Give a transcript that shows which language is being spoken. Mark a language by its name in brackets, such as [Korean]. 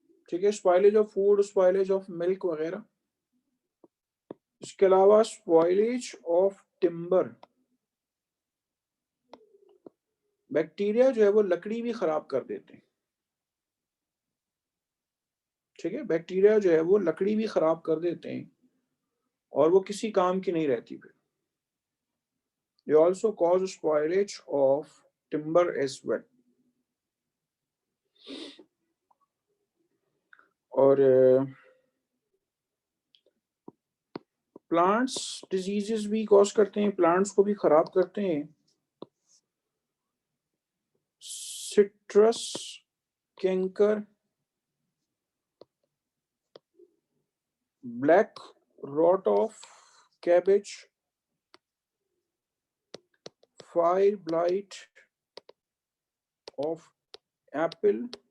[Hindi] ठीक है, [English] Spoilage of food, spoilage of milk वगैरह। [Hindi] इसके अलावा [English] Spoilage of timber. [Hindi] बैक्टीरिया जो है वो लकड़ी भी खराब कर देते हैं। ठीक है, बैक्टीरिया जो है वो लकड़ी भी खराब कर देते हैं और वो किसी काम की नहीं रहती फिर। [English] They also cause spoilage of timber as well. [Hindi] और प्लांट्स डिजीजेस भी कॉज करते हैं, प्लांट्स को भी खराब करते हैं। [English] Citrus canker, black rot of cabbage, fire blight of apple.